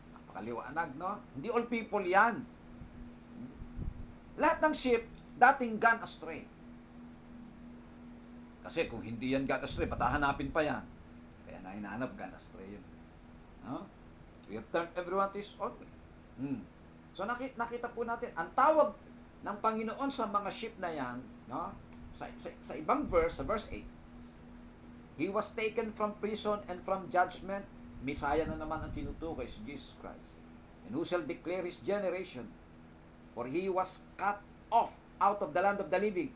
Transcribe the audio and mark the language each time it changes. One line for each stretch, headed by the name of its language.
Filipino: Napakaliwanag, no? Hindi all people yan. Lahat ng sheep, dating gone astray. Kasi kung hindi yan gone astray, ba't hahanapin pa yan? Kaya na hinahanap, gone astray yun. No?
English: We have turned everyone to his own way.
Filipino: So nakita po natin, ang tawag ng Panginoon sa mga sheep na yan, no? Sa ibang verse, sa verse 8,
English: he was taken from prison and from judgment.
Filipino: Misaya na naman ang tinutukoy si Jesus Christ.
English: And who shall declare his generation? For he was cut off out of the land of the living.